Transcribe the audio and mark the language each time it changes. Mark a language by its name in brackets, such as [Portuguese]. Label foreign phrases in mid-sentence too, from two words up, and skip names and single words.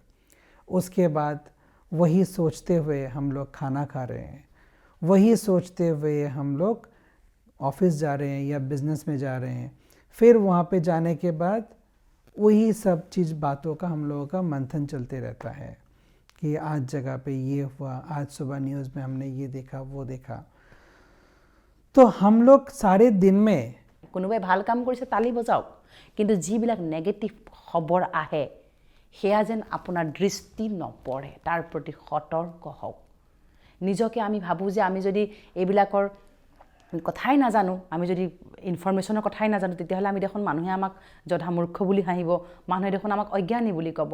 [Hindi] उसके बाद वही सोचते हुए हम लोग खाना खा रहे हैं, वही सोचते हुए हम लोग ऑफिस जा रहे हैं या बिज़नेस में जा रहे हैं। फिर वहाँ पे जाने के बाद वही सब चीज़ बातों का हम लोगों का मंथन चलते रहता है कि आज जगह पे ये हुआ, आज सुबह न्यूज़ में हमने ये देखा वो देखा। तो हम लोग सारे दिन में [Assamese] কোনোবাই ভাল কাম কৰিছে তালি বজাওক, কিন্তু যিবিলাক নেগেটিভ খবৰ আহে সেয়া যেন আপোনাৰ দৃষ্টি নপৰে, তাৰ প্ৰতি সতৰ্ক হওক। নিজকে আমি ভাবোঁ যে আমি যদি এইবিলাকৰ কথাই নাজানো, আমি যদি ইনফৰমেশ্যনৰ কথাই নাজানো, তেতিয়াহ'লে আমি দেখোন মানুহে আমাক যধা মূৰ্খ বুলি হাঁহিব, মানুহে দেখোন আমাক অজ্ঞানী বুলি ক'ব।